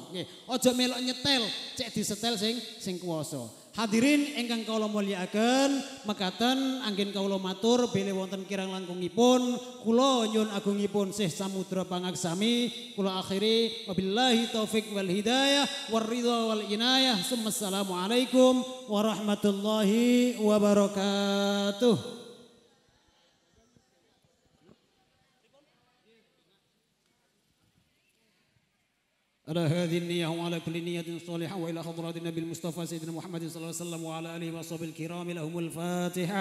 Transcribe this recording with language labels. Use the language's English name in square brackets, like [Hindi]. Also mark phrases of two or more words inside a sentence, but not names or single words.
[Javanese] Nggih, aja melok nyetel, cek disetel sing kuwasa. Hadirin ingkang kawula mulyakaken, mekaten anggen kawula matur bilih wonten kirang langkungipun kula nyuwun agungipun Syekh Samudra Pangaksami kula akhiri [Arabic] وبالله التوفيق والهداية والرضا والعناية. السلام عليكم ورحمة الله وبركاته. على هذه النية وعلى كل نية صالحة وإلى حضرات النبي المصطفى سيدنا محمد صلى الله عليه وسلم وعلى آله وصحبه الكرام لهم الفاتحة.